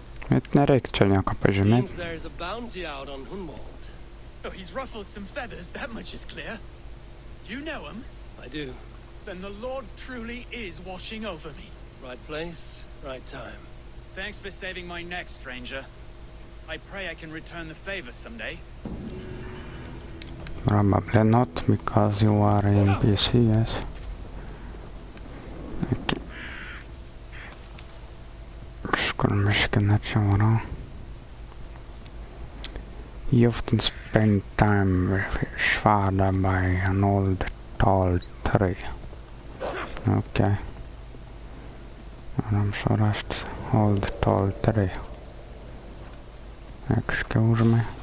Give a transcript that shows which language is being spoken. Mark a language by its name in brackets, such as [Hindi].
[Lithuanian] Bet nereikia čia nieko pažymėti. [English] Oh, he's ruffled some feathers, that much is clear. Do you know him? I do. Then the Lord truly is watching over me. Right place, right time. Thanks for saving my neck, stranger. I pray I can return the favor someday. Probably not, because you are in PC, yes. Okay. [Lithuanian] Kažkur miškina čia varau. [English] You often spend time with his father by an old tall tree. Okay. I'm surprised. Old tall tree. Excuse me.